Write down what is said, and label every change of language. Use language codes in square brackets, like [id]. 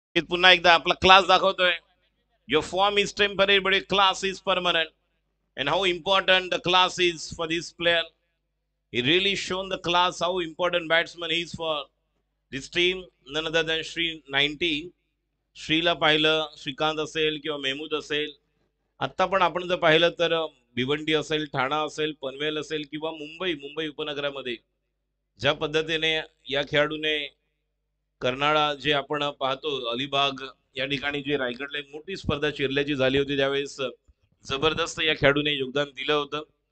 [mr] पुन्हा एकदा आपला क्लास दाखवतोय. [en] Your form is temporary, but your class is permanent. And how important the class is for this player. He really shown the class how important batsman he is for this team. None other than Sri 19. [mr] Srila पाहिलं, श्रीकांत असेल किंवा मेहमूद असेल. आता पण आपण जर पाहिलं तर भिवंडी असेल, ठाणा असेल, पनवेल असेल किंवा मुंबई उपनगरामध्ये ज्या पद्धतीने या खेळाडूने कर्नाळा जे आपण पाहतो अलिबाग या ठिकाणी जे रायगडला एक मोठी स्पर्धा चिरल्याची झाली होती त्यावेळेस जबरदस्त या खेळाडूने योगदान दिलं होतं.